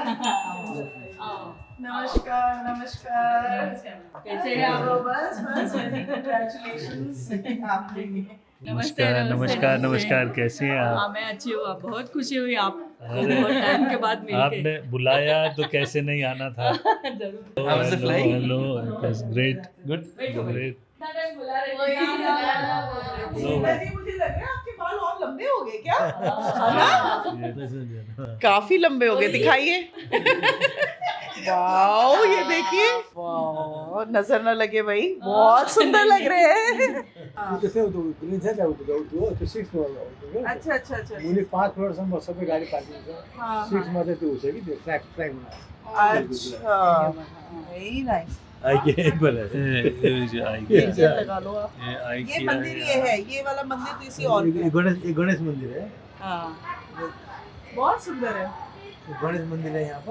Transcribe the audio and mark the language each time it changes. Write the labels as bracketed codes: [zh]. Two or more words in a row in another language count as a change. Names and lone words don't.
[hi] नमस्कार कैसे हैं आप लोग? बस कंग्रेचुलेशंस नमस्कार, कैसे हैं हाँ, आप? मैं अच्छी हूँ, आप बहुत खुशी हुई आप बहुत टाइम के बाद मिलके। आपने बुलाया तो कैसे नहीं आना था। जरूर। [en] How was the flight? हेलो, it was great, good, great। [hi] मुझे लग रहा है आपके बाल और लंबे हो गए क्या? काफी लंबे हो गए, दिखाइए। वाओ, ये देखिए, वाओ, नजर न लगे भाई, बहुत सुंदर लग रहे हैं. [ne] जैसे ग्रीन छ नि त्यो 6 फ्लोरमा हो त्यो [hi] अच्छा अच्छा अच्छा [ne] मुनि 5 फ्लोरसम्म सबै गाडी पार्किङ छ. [hi] हाँ [ne] 6 मा चाहिँ त्यो छ कि त्यो ट्र्याक [en] अच्छा, very nice. [hi] एक बार ये लगा लो आप. ये मंदिर ये है, ये वाला मंदिर तो इसी और का है. एक गणेश मंदिर है. हाँ, बहुत सुंदर है. गणेश मंदिर है यहाँ पर.